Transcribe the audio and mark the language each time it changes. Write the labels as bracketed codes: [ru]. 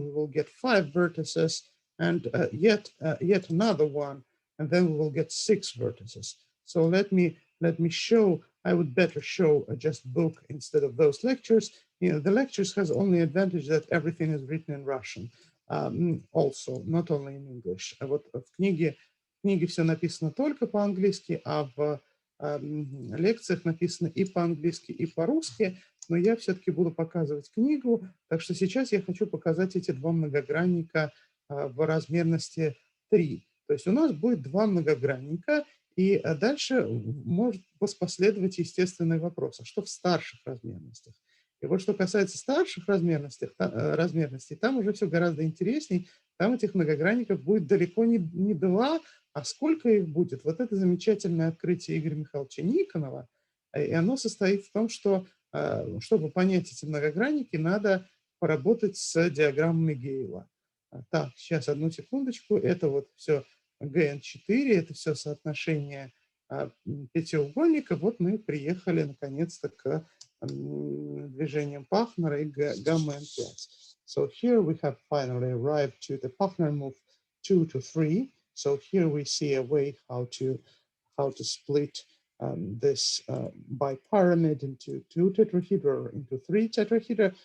[en] We will get five vertices, and yet another one, and then we will get six vertices. So let me show. I would better show just book instead of those lectures. The lectures has only advantage that everything is written in Russian. Also, not only in English. [ru] Вот в книге все написано только по-английски, а в лекциях написано и по-английски, и по-русски, но я все-таки буду показывать книгу, так что сейчас я хочу показать эти два многогранника в размерности 3. То есть у нас будет два многогранника, и дальше может последовать естественный вопрос, а что в старших размерностях? И вот что касается старших размерностей, там уже все гораздо интересней. Там этих многогранников будет далеко не 2, а сколько их будет? Вот это замечательное открытие Игоря Михайловича Никонова. И оно состоит в том, что, чтобы понять эти многогранники, надо поработать с диаграммами Гейла. Так, сейчас, одну секундочку. Это вот все ГН4, это все соотношение пятиугольника. Вот мы приехали наконец-то к движением Пахнера и гамма N5. [en] So here we have finally arrived to the Pachner move 2 to 3. So here we see a way how to split this bipyramid into 2 tetrahedra or into 3 tetrahedra.